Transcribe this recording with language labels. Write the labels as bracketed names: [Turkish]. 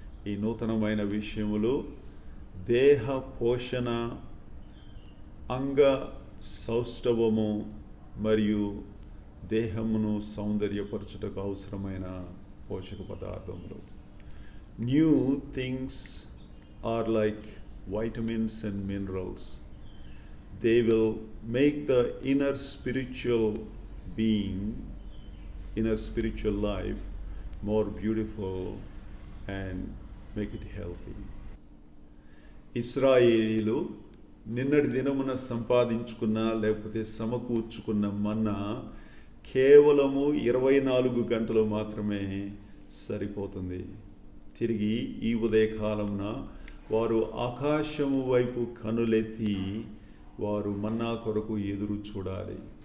[Telugu] ఈ నూతనమైన విషయములు దేహ పోషణ, అంగ సౌష్ఠవము మరియు దేహమును సౌందర్యపరచుటకు అవసరమైన పోషక పదార్థములు. [English] New things are like vitamins and minerals. They will make the inner spiritual being, inner spiritual life more beautiful and make it healthy. [Telugu] ఇశ్రాయేలీలు నిన్నటి దినమున సంపాదించుకున్న లేకపోతే సమకూర్చుకున్న మన్నా కేవలము 24 గంటలు మాత్రమే సరిపోతుంది. తిరిగి ఈ ఉదయకాలమున వారు ఆకాశము వైపు కనులెత్తి వారు మన్నా కొరకు ఎదురు చూడాలి.